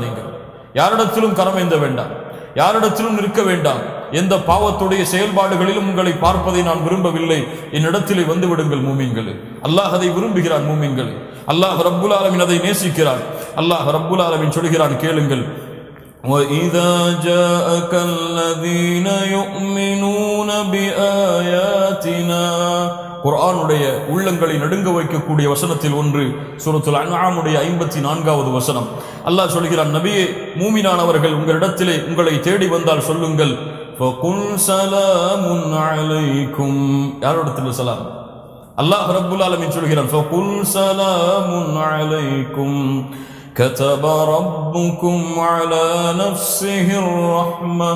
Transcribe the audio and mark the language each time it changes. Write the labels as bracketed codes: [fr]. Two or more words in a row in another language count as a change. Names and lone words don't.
[ta] நீங்கள் யாரிடத்திலும் கரமேந்த வேண்டாம், யாரிடத்திலும் நிற்க வேண்டாம். எந்த பாவத்துடைய செயல்பாடுகளிலும் உங்களை பார்ப்பதை நான் விரும்பவில்லை. என்னிடத்திலே வந்து விடுங்கள் மூமின்களே. அல்லாஹ் அதை விரும்புகிறான் மூமின்களே. [ar] الله رب العالمين [ta] அதை நேசிக்கிறான். [ar] الله رب العالمين [ta] சொல்கிறான், கேளுங்கள். [ar] وَإِذَا جَاءَكَ الَّذِينَ يُؤْمِنُونَ بِآيَاتِنَا [ta] குர்ஆனுடைய உள்ளங்களை நடுங்க வைக்கக்கூடிய வசனத்தில் ஒன்று சூரத்துல் அன்ஆமுடைய 54வது வசனம். அல்லாஹ் சொல்கிறான், நபியே, மூமினானவர்கள் உங்களிடத்திலே உங்களை தேடி வந்தால் சொல்லுங்கள், [ar] فقل سلام عليكم. [ta] யாரிடத்தில் சலாம்? [ar] الله رب العالمين சொல்கிறான், فقل سلام عليكم كتب ربكم على نفسه الرحمة.